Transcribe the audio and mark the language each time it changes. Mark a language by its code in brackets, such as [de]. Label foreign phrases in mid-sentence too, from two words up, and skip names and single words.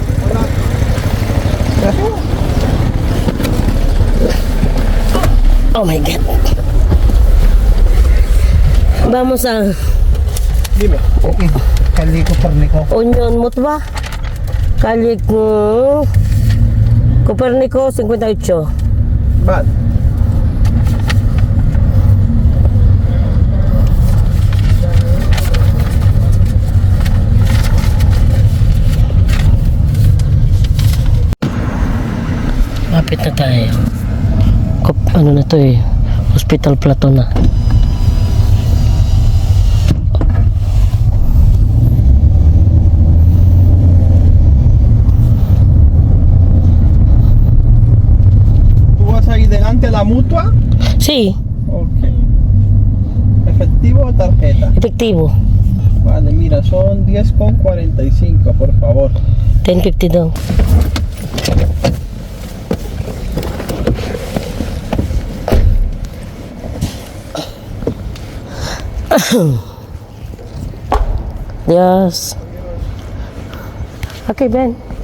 [en] Oh my God. [es] Vamos a Dime. Okay. Calle Copernico. Union Mutwa. Calle Copernico 58. [tl] Ba't? Lapit na tayo. Ano na to eh. Hospital Plato na. [es] ¿Tú vas ahí delante a la mutua? Sí, Ok. ¿Efectivo o tarjeta? efektibo. Vale, mira, son 10,45, por favor. [tl] 10.50 daw. Yes. [en] Okay, Ben.